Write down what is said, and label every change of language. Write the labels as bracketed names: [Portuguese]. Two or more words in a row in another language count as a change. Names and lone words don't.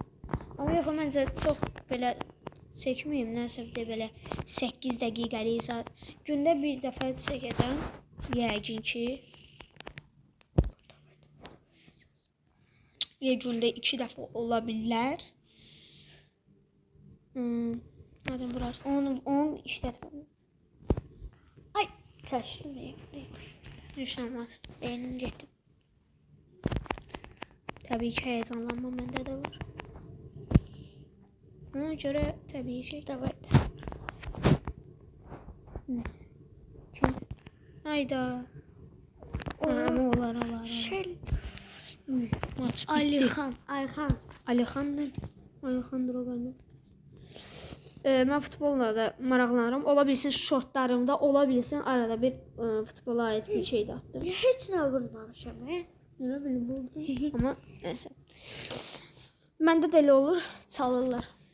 [Azerbaijani] Amma yox, məncə çox belə çəkməyim, nəsə də belə 8 dəqiqəlik saat. Gündə bir dəfə çəkəcəm, yəqin ki. Ya gündə 2 dəfə ola bilər. [Turkish] Madem burası 10 işletmemiz. Ay saçlı ne? Düşünemez. Benim gittim. Tabii ki heyecanlanma bende de var. Ona göre tabii ki de var. Kim? Hayda. Ama olar. Maç bitti. Alihan. Alihan ne? Alihan Drogo'nun. [Azerbaijani] Mən futbolla da maraqlanıram. Ola bilsin şortlarımda, ola bilsin arada bir futbola ait bir şey də atdım. Heç nə vurmamışam. Nə bilim oldu. Amma nəsə. Məndə də elə olur, çalırlar.